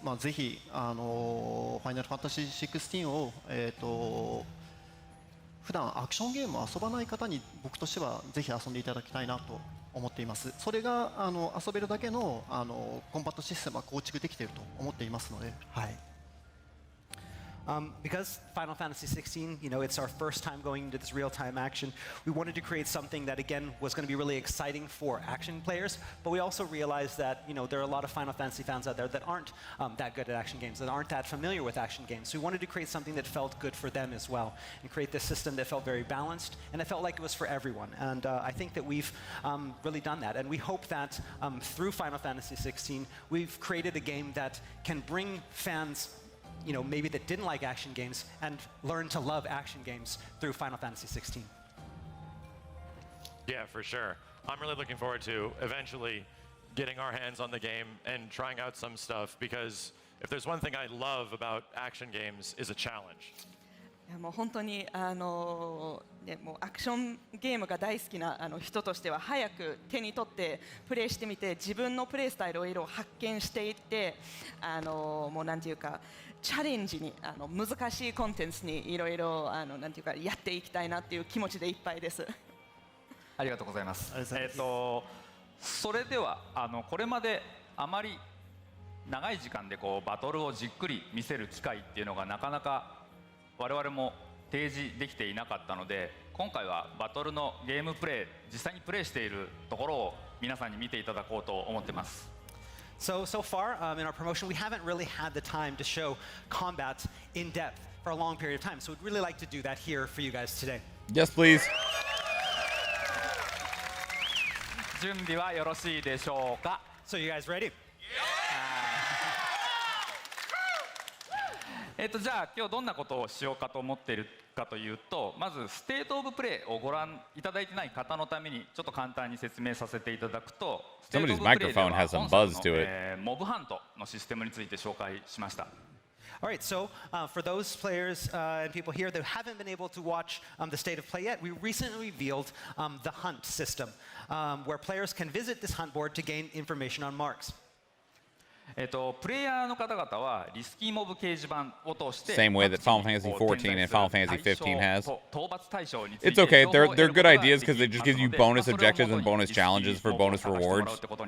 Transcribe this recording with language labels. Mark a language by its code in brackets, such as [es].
[ja] ぜひファイナルファンタジー16を普段アクションゲームを遊ばない方に僕としてはぜひ遊んでいただきたいなと思っています。それが遊べるだけのコンバットシステムは構築できていると思っていますので、はい。 [en] Because Final Fantasy XVI, it's our first time going into this real-time action, we wanted to create something that, again, was going to be really exciting for action players, but we also realized that, there are a lot of Final Fantasy fans out there that aren't that good at action games, that aren't that familiar with action games. So we wanted to create something that felt good for them as well, and create this system that felt very balanced, and it felt like it was for everyone. And I think that we've really done that, and we hope that through Final Fantasy XVI, we've created a game that can bring fans maybe that didn't like action games and learn to love action games through Final Fantasy 16. Yeah, for sure. I'm really looking forward to eventually getting our hands on the game and trying out some stuff, because if there's one thing I love about action games is a challenge. [ja] もう本当にもうアクションゲームが大好きな人としては早く手に取ってプレイしてみて自分のプレイスタイルをいろいろ発見していってもうなんていうかチャレンジに難しいコンテンツにいろいろなんていうかやっていきたいなっていう気持ちでいっぱいです。ありがとうございます。それではこれまであまり長い時間でこうバトルをじっくり見せる機会っていうのがなかなか我々も提示できていなかったので、今回はバトルのゲームプレイ、実際にプレイしているところを皆さんに見ていただこうと思ってます。 [en] So far in our promotion, we haven't really had the time to show combat in depth for a long period of time. So we'd really like to do that here for you guys today. Yes, please. [ja] 準備はよろしいでしょうか。 [en] So you guys ready? [ja] じゃあ今日どんなことをしようかと思っているかというと、まずステートオブプレイをご覧いただいてない方のためにちょっと簡単に説明させていただくと、ステートオブプレイでは本作のモブハントのシステムについて紹介しました。 [en] All right, so for those players and people here that haven't been able to watch the state of play yet, we recently revealed the hunt system, where players can visit this hunt board to gain information on marks. [ja] プレイヤーの方々はリスキーモブ掲示板を通して [en] Same way that Final Fantasy 14 and Final Fantasy 15 has. It's okay. They're good ideas because they just give you bonus objectives and bonus challenges for bonus rewards.